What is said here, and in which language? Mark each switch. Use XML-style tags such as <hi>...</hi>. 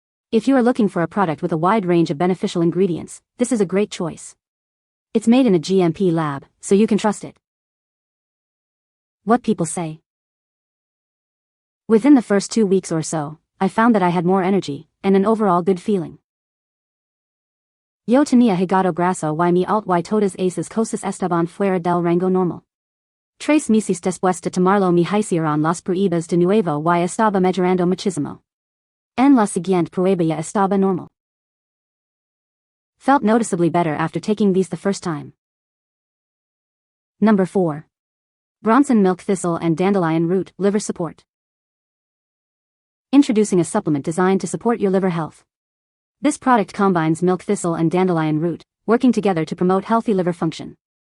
<en>If you are looking for a product with a wide range of beneficial ingredients, this is a great choice. It's made in a GMP lab, so you can trust it. What people say. Within the first 2 weeks or so, I found that I had more energy, and an overall good feeling.</en> <es>Yo tenía hígado graso y mi alt y todas esas cosas estaban fuera del rango normal. 3 meses después de tomarlo me hicieron las pruebas de nuevo y estaba mejorando muchísimo. En la siguiente prueba ya estaba normal.</es> <en>Felt noticeably better after taking these the first time. Number 4. Bronson Milk Thistle and Dandelion Root Liver Support. Introducing a supplement designed to support your liver health. This product combines Milk Thistle and Dandelion Root, working together to promote healthy liver function.</en>